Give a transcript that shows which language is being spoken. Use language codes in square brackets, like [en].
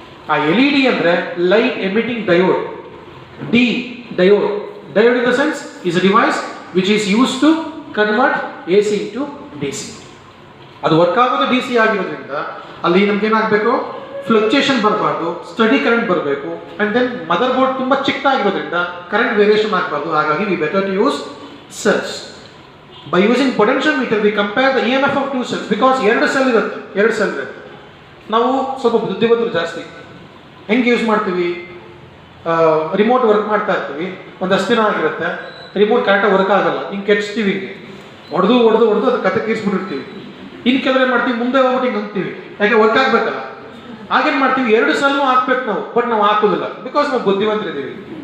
[kn] ಆ LED ಅಂದರೆ [en] Light emitting diode. Diode in the sense is a device which is use to convert AC into DC. [kn] ಅದು work ಆಗೋದು DC ಆಗಿರೋದ್ರಿಂದ ಅಲ್ಲಿ ನಮ್ಗೇನಾಗಬೇಕು, fluctuation ಬರಬಾರ್ದು, study current ಬರಬೇಕು. [en] and then [kn] ಮದರ್ ಬೋರ್ಡ್ ತುಂಬ ಚಿಕ್ಕದಾಗಿರೋದ್ರಿಂದ current variation ಆಗಬಾರ್ದು. [en] ಹಾಗಾಗಿ we better to use cells. By using potentiometer, we compare the EMF of 2 cells because [kn] 2 cell ಇರುತ್ತೆ. ನಾವು ಸ್ವಲ್ಪ ಬುದ್ಧಿವಂತರು ಜಾಸ್ತಿ. ಹೆಂಗೆ ಯೂಸ್ ಮಾಡ್ತೀವಿ? ರಿಮೋಟ್ ವರ್ಕ್ ಮಾಡ್ತಾ ಇರ್ತೀವಿ, ಒಂದಷ್ಟು ದಿನ ಆಗಿರುತ್ತೆ, ರಿಮೋಟ್ ಕರೆಕ್ಟಾಗಿ ವರ್ಕ್ ಆಗಲ್ಲ, ಹಿಂಗೆ ಕೆಚ್ತೀವಿ, ಹಿಂಗೆ ಹೊಡೆದು ಅದು ಕತೆ ತೀರಿಸ್ಬಿಟ್ಟಿರ್ತೀವಿ. ಇನ್ನು ಕೆಲವೇ ಮಾಡ್ತೀವಿ, ಮುಂದೆ ಹೋಗ್ಬಿಟ್ಟು ಹಿಂಗೆ ಅಂತೀವಿ, ಯಾಕೆ ವರ್ಕ್ ಆಗಬೇಕಲ್ಲ. ಹಾಗೇನು ಮಾಡ್ತೀವಿ, 2 ಸೆಲ್ನೂ ಹಾಕ್ಬೇಕು ನಾವು, ಬಟ್ ನಾವು ಹಾಕೋದಿಲ್ಲ ಬಿಕಾಸ್ ನಾವು ಬುದ್ಧಿವಂತರಿದ್ದೀವಿ.